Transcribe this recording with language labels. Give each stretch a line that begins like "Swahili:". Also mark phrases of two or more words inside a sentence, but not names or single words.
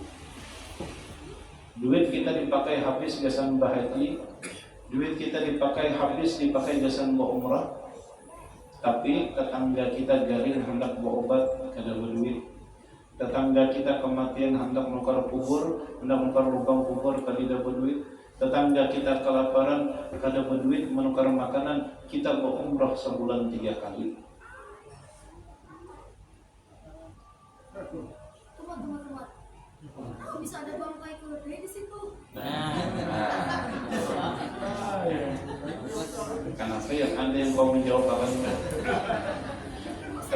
Banjar: Duit kita dipakai habis gasan bahaji, duit kita dipakai gasan umrah, tapi tetangga kita garing hendak berobat kada berduit, tetangga kita kematian hendak menukar kubur, hendak menukar lubang kubur kada berduit, tetangga kita kelaparan kada berduit menukar makanan, kita berumrah sebulan 3 kali.
Indonesian: Bisa ada bangkai keledai di situ. Kenapa yang Anda yang kau menjawab apa enggak?